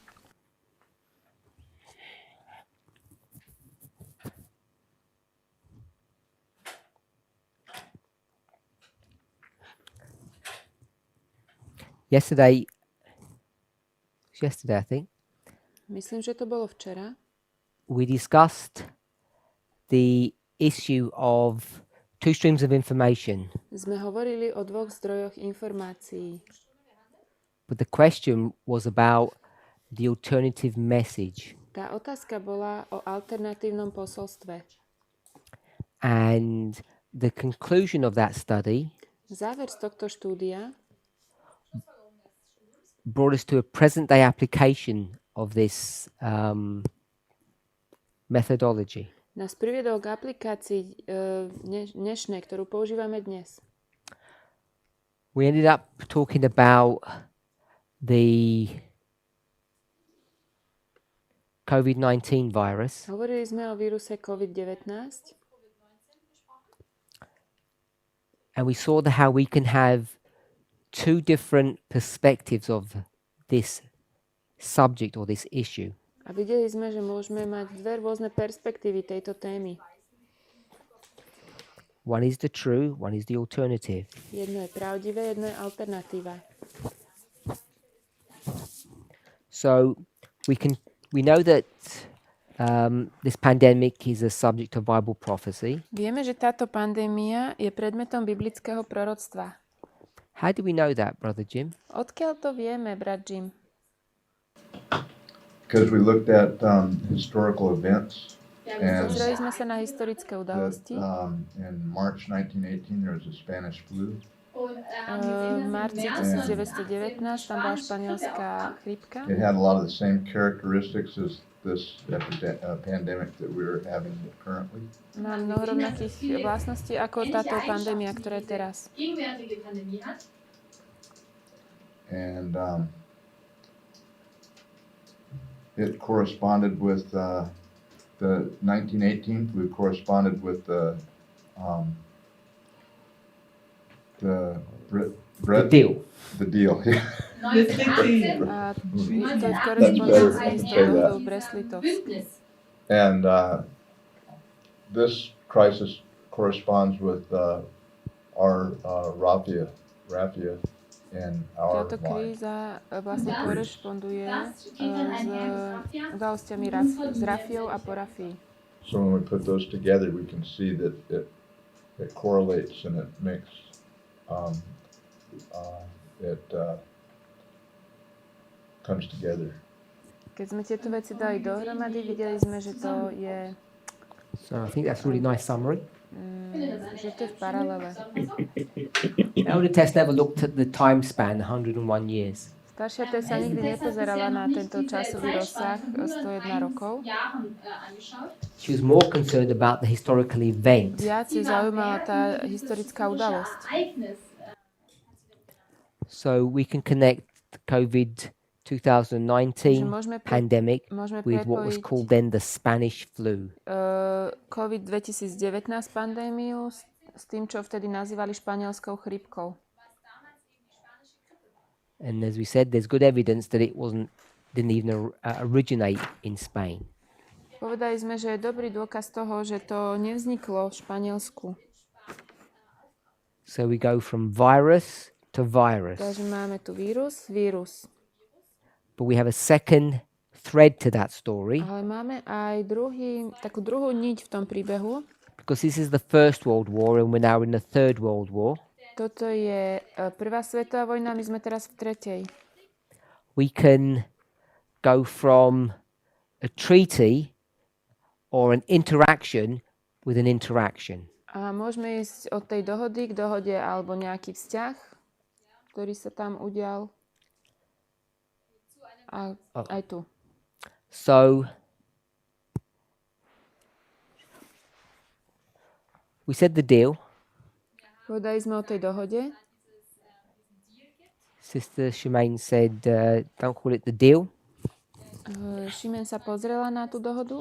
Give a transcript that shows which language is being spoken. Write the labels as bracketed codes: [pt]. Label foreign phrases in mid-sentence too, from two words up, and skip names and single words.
[en] Yesterday, I think, [sk] Myslím, že to bolo včera. [en] we discussed the issue of two streams of information. [sk] Sme hovorili o dvoch zdrojoch informácií. [en] But the question was about the alternative message. [sk] Tá otázka bola o alternatívnom posolstve. [en] And the conclusion of that study [sk] Záver z tohto štúdia [en] brought us to a present day application of this methodology. [sk] nás priviedol k aplikácii dnešnej, ktorú používame dnes. [en] We ended up talking about the COVID-19 virus. [sk] Hovorili sme o víruse COVID-19 [en] And we saw how we can have two different perspectives of this subject or this issue. [sk] a videli sme, že môžeme mať dve rôzne perspektívy tejto témy. [en] One is the true, one is the alternative. [sk] Jedno je pravdivé, jedno je alternatíva. [en] So we know that this pandemic is a subject of Bible prophecy. [sk] Vieme, že táto pandémia je predmetom biblického proroctva. [en] How do we know that, Brother Jim? [sk] Odkiaľ to vieme, brat Jim? [en] Because we looked at historical events, and [sk] Pozreli sme sa na historické [en] that, [sk] udalosti. [en] in March 1918 there was a Spanish flu, [sk] V marci 1919 tam bola španielská chrípka. [en] It had a lot of the same characteristics as this pandemic that we're having currently. [sk] Má mnoho rovnakých vlastností ako táto pandémia, ktorá je teraz. [en] And it corresponded with the 1918. We corresponded with the Deal. The deal. [sk] A to je v korespondencii s dohodou Brest-Litovsk. [en] And this crisis corresponds with our raffia in our [sk] Táto [en] life. [sk] kríza vlastne korešponduje s udalosťami s rafiou a porafí. [en] So when we put those together, we can see that it correlates and it makes comes together. [sk] Keď sme tieto veci dali dohromady, videli sme, že to je [en] So I think that's a really nice summary. [sk] že to je v paralele. [en] Elder Tess never looked at the time span, 101 years. [sk] Staršia Tess sa nikdy nepozerala na tento časový rozsah 101 rokov. [en] She was more concerned about the historical event. [sk] Viac je zaujímala tá historická udalosť. [en] So we can connect the COVID 2019 pandemic with what was called then the Spanish flu. [sk] COVID 2019 pandémiu s tým, čo vtedy nazývali španielskou chrípkou. [en] And as we said, there's good evidence that it didn't even originate in Spain. [sk] Povedali sme, že je dobrý dôkaz toho, že to nevzniklo v Španielsku. [en] So we go from virus to virus. [sk] Takže máme tu vírus. [en] But we have a second thread to that story. [sk] Ale máme aj takú druhú niť v tom príbehu. [en] Because this is the First World War and we're now in the Third World War. [sk] Toto je prvá svetová vojna, my sme teraz v tretej. [en] We can go from a treaty or an interaction with an interaction. [sk] A môžeme ísť od tej dohody k dohode alebo nejaký vzťah, ktorý sa tam udial. A aj tu. [en] So we said the deal. [sk] Povedali sme o tej dohode. [en] Sister Shemaine said, don't call it the deal. [sk] Šimen sa pozrela na tú dohodu.